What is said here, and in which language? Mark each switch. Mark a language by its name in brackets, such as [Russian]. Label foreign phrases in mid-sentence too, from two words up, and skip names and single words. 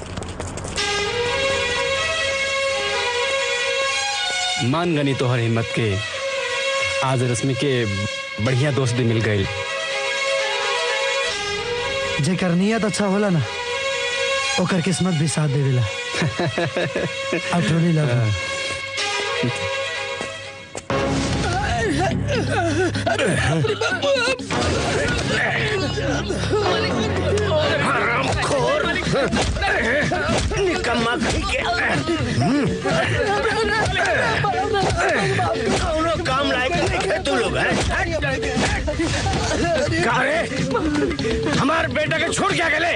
[Bhojpuri] मान गनी तोहर हिम्मत के। आज रश्मि के बढ़िया दोस्त भी मिल गए। जेकर नियत अच्छा होला ना ओकर किस्मत भी साथ देवेला। [English] I truly love you. [Bhojpuri] हरामखोर निकम्मा कौनो काम लायक नहीं है तू लोग हमार बेटा के छोड़ क्या गले।